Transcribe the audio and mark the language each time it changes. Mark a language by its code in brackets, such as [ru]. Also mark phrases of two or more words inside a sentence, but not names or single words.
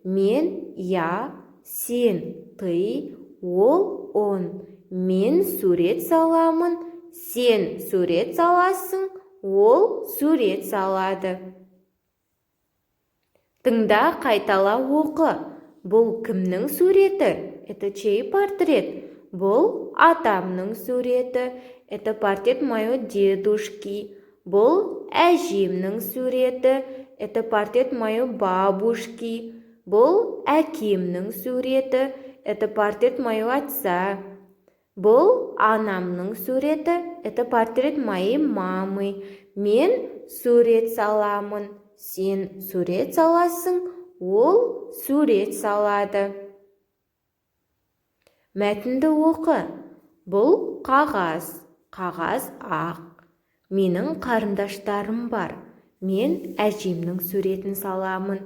[kk] Мен, я, сен, ты, ол, он. Мен сурет саламын, сен сурет саласың, ол сурет салады. Тыңда, қайтала оқы. Бұл кімнің суреті? [ru] Это чей портрет? [kk] Бұл атамның суреті. [ru] Это портрет моего дедушки. [kk] Бұл әжемнің суреті. [ru] Это портрет моей бабушки. [kk] Бұл әкемнің суреті. [ru] Это портрет моего отца. [kk] Бұл анамның суреті. [ru] Это портрет моей мамы. [kk] Мен сурет саламын. Сен сурет саласың, ол сурет салады. Мәтінді оқы. Бұл қағаз. Қағаз ақ. Менің қарындаштарым бар. Мен әжемнің суретін саламын.